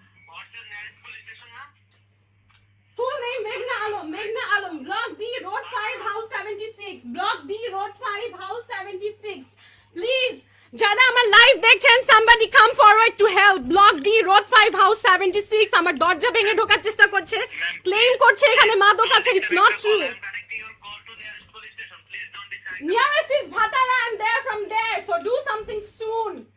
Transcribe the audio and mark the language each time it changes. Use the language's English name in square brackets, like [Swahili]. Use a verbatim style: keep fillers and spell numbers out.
[English] What's your nearest police station, ma'am? Full name Meghna Alam. Meghna Alam. Block D, Road five, House seventy-six. Block D, Road five, House seventy-six. Please, [Bangla] যারা আমার live দেখছেন, [English] somebody come forward to help. Block D, Road five, House seventy-six. [Bangla] আমার দরজা ভেঙে ঢোকার চেষ্টা করছে, claim করছে এখানে মাদক আছে। [English] It's not true. I'm connecting your call to nearest police station. Please don't decide. Nearest is Bhatara and they're from there. So do something soon.